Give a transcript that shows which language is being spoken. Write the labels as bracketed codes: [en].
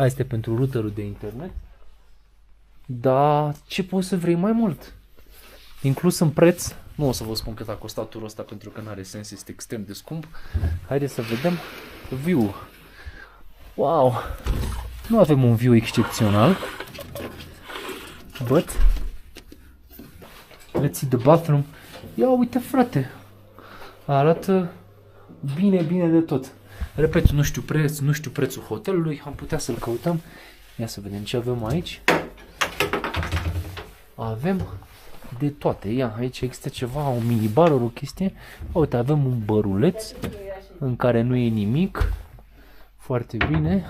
[ro] Asta e pentru routerul de internet. Dar ce poți să vrei mai mult? Inclus în preț. Nu o să vă spun cât a costat turul ăsta pentru că nu are sens, este extrem de scump. Haideți să vedem view. Wow. Nu avem un view excepțional. [en] But let's see the bathroom. [ro] Ia uite, frate. Arată bine de tot. Repet, nu știu prețul hotelului, am putea să-l căutăm. Ia să vedem ce avem aici. Avem de toate. Ia, aici există ceva, un minibar, o chestie. Uite, avem un băruleț în care nu e nimic. Foarte bine.